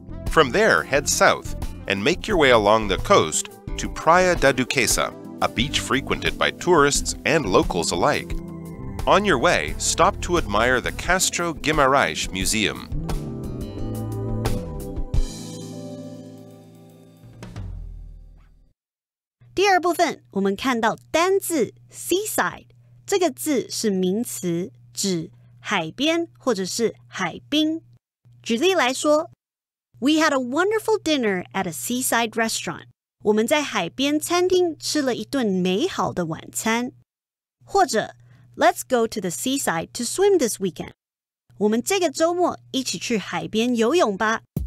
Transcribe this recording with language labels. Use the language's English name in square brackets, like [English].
[English] From there, head south and make your way along the coast to Praia da Duquesa, a beach frequented by tourists and locals alike. On your way, stop to admire the Castro Guimarães Museum. [Chinese] (第二部分我们看到单字 seaside 这个字是名词，指海边或者是海滨。举例来说 [English] We had a wonderful dinner at a seaside restaurant. [Chinese] 我们在海边餐厅吃了一顿美好的晚餐。或者 [English] Let's go to the seaside to swim this weekend. [Chinese] 我们这个周末一起去海边游泳吧。